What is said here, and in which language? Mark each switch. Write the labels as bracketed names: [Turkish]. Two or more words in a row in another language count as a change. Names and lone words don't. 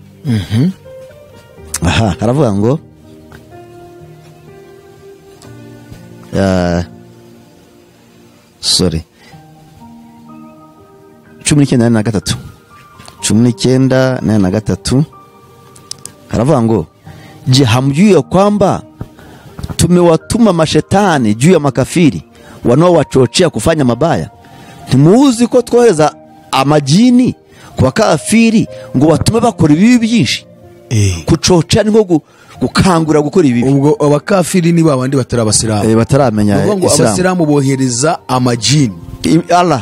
[Kinyarwanda] Aha, haravuga ngo [Swahili] sorry 19:43 [Kinyarwanda] haravuga ngo [Swahili] je hamjui kwamba tumewatuma mashetani juu ya makafiri wanaowachochea kufanya mabaya. [Kinyarwanda] Timuuzi ko twohereza amajini kwa kafiri ngo watume bakora ibibi byinshi. Kuchochea ngo gukangura gukora ibibi. Ubwo abakafiri ni babandi batari abasilamu. Bataramenya Isilamu. Abasilamu bohereza amajini. Allah